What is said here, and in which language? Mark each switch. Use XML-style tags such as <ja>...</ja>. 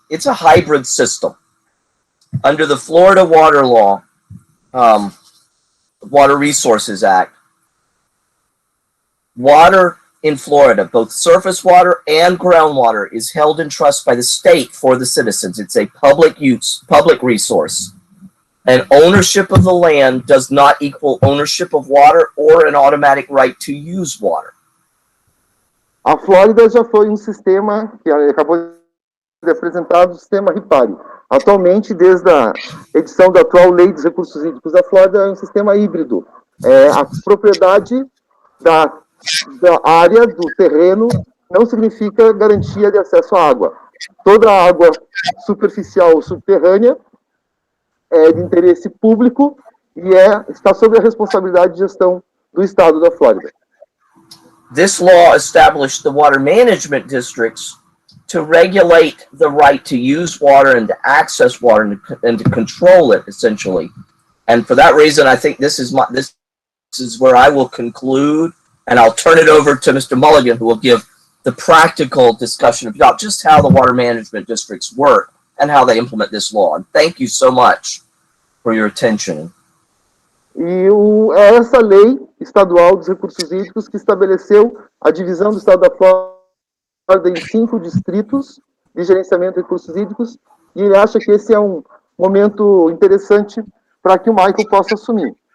<en>It's a hybrid system. Under the Florida Water Law, Water Resources Act, water in Florida, both surface water and groundwater, is held in trust by the state for the citizens. It's a public resource. And ownership of the land does not equal ownership of water or an automatic right to use water.</en> <pt>A Flórida já foi um sistema que acabou de apresentar, o sistema ripário. Atualmente, desde a edição da atual Lei dos Recursos Hídricos da Flórida, é um sistema híbrido. A propriedade da área, do terreno, não significa garantia de acesso à água. Toda a água superficial ou subterrânea é de interesse público e está sob a responsabilidade de gestão do Estado da Flórida.</pt> <en>This law established the water management districts to regulate the right to use water and to access water and to control it, essentially. And for that reason, I think this is where I will conclude, and I'll turn it over to Mr. Molligan, who will give the practical discussion about just how the water management districts work and how they implement this law. And thank you so much for your attention.</en> <pt>E essa lei estadual dos recursos hídricos que estabeleceu a divisão do Estado da Flórida em 5 distritos de gerenciamento de recursos hídricos, e ele acha que esse é um momento interessante para que o Michael possa assumir.</pt>